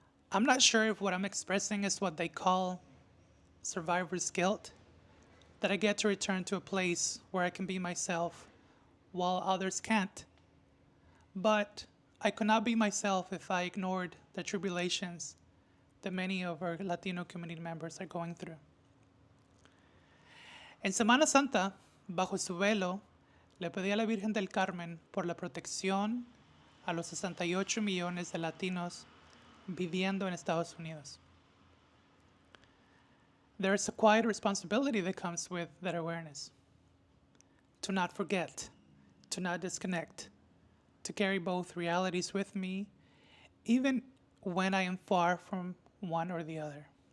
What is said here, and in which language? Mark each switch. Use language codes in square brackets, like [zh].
[en] I'm not sure if what I'm expressing is what they call survivor's guilt, that I get to return to a place where I can be myself while others can't. But I could not be myself if I ignored the tribulations that many of our Latino community members are going through. [es] En Semana Santa, bajo su velo, le pedí a la Virgen del Carmen por la protección a los 68 millones de latinos viviendo en Estados Unidos. [en] There is a quiet responsibility that comes with that awareness. To not forget, to not disconnect, to carry both realities with me, even when I am far from one or the other.